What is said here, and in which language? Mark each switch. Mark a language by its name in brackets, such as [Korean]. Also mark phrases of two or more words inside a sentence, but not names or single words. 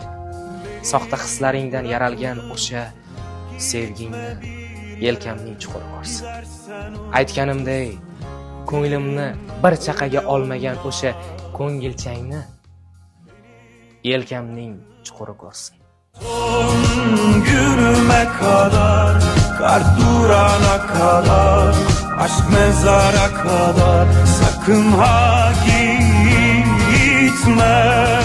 [Uzbek] Soxta hislaringdan yaralgan o'sha sevgingni yelkamning chuquri ko'rsin. Aytganimday, ko'nglimni bir chaqaga olmagan o'sha ko'ngilchangni yelkamning chuquri ko'rsin. [Turkish] Son günüme kadar, kar durana kadar, aşk mezara kadar, sakın ha gitme.